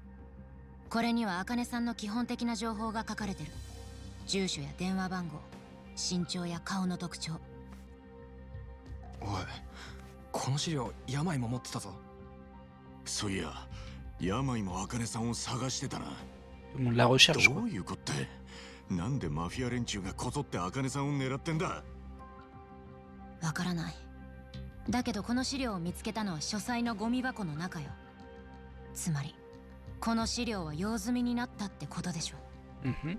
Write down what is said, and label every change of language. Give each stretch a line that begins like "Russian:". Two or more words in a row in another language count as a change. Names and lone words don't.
Japanese: これには茜さんの基本的な情報が書かれてる。住所や電話番号、身長や顔の特徴。おい、この資料病も持ってたぞ。そういや、病も茜さんを探してたな。
French: Tout le monde la recherche
Japanese: ど
French: quoi.
Japanese: ういうことって、なんでマフィア連中がこぞって茜さんを狙ってんだ？わからない。だけどこの資料を見つけたのは書斎のゴミ箱の中よ。つまりこの資料は用済みになったってことでしょ。 Mhm.